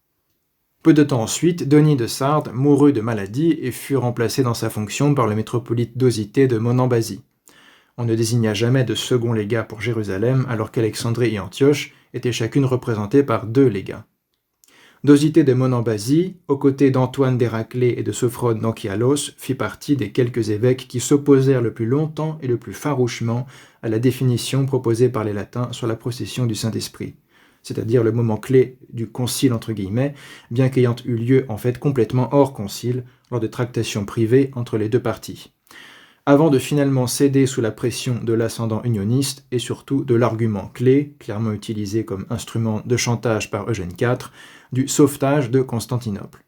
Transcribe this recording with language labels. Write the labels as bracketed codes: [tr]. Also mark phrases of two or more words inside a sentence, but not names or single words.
[fr] Peu de temps ensuite, Denis de Sardes mourut de maladie et fut remplacé dans sa fonction par le métropolite Dosithée de Monambasie. On ne désigna jamais de second légat pour Jérusalem, alors qu'Alexandrie et Antioche étaient chacune représentées par 2 légats. Dosithée de Monambasie, aux côtés d'Antoine d'Héraclée et de Sophrone d'Anchialos, fit partie des quelques évêques qui s'opposèrent le plus longtemps et le plus farouchement à la définition proposée par les latins sur la procession du Saint-Esprit, c'est-à-dire le moment clé du concile entre guillemets, bien qu'ayant eu lieu en fait complètement hors concile, lors de tractations privées entre les 2 parties, avant de finalement céder sous la pression de l'ascendant unioniste et surtout de l'argument clé, clairement utilisé comme instrument de chantage par Eugène IV, du sauvetage de Constantinople.